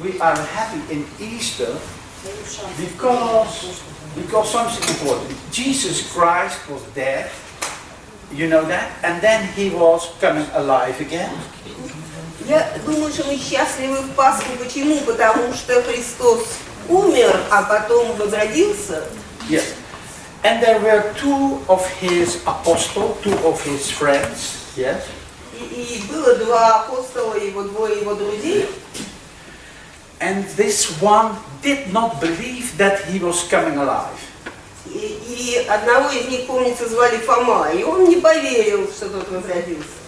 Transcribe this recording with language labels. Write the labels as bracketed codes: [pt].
[en] We are happy in Easter because something important. Jesus Christ was dead. You know that, and then he was coming alive again. [ru] Я думаю, что мы счастливы в Пасху. Почему? Потому что Христос умер, а потом возродился. [en] Yes. And there were two of his apostles, two of his friends. Yes. [ru] И было два апостола, его двое его друзей. [en] And this one did not believe that he was coming alive. [ru] И одного из них, помнится, звали Фома, и он не поверил, что тот возродился.